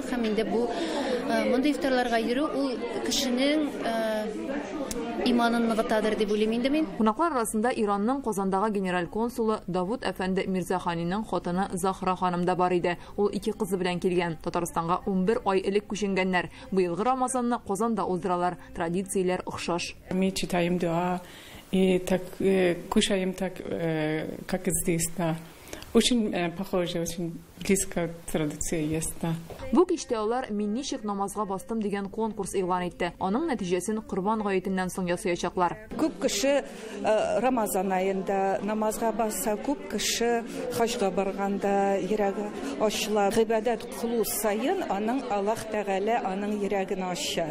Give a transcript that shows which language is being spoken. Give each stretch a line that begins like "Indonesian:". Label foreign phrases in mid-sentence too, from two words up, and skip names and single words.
Tatar: Һәм инде бу мондый ифтарларга йөрү ул кешенең иманын ныгытадыр дип уйлыйм инде мин. Кунаклар арасында Иранның Казандагы генераль консулы Давуд әфәнде Мирзаханиның хатыны Захра ханым да бар иде. Ул 2 кызы белән килгән. Татарстанга 11 ай элек күченгәннәр. Быелгы Рамазанны Казанда уздыралар. Традицияләр охшаш.
Russian: Мы читаем дуа и так кушаем так, как здесь, да. Очень похоже, очень близко традиция есть, да.
Tatar: Бу кичтә алар "Мин ничек намазга бастым" дигән конкурс игълан итте. Аның нәтиҗәсен Корбан гаетеннән соң ясаячаклар. Күп кеше Рамазан аенда намазга бassa, күп кеше хаҗга барганда йөрәге ачыла. Гыйбадәт кылу сайын аның Аллаһ Тәгалә аның йөрәген ача.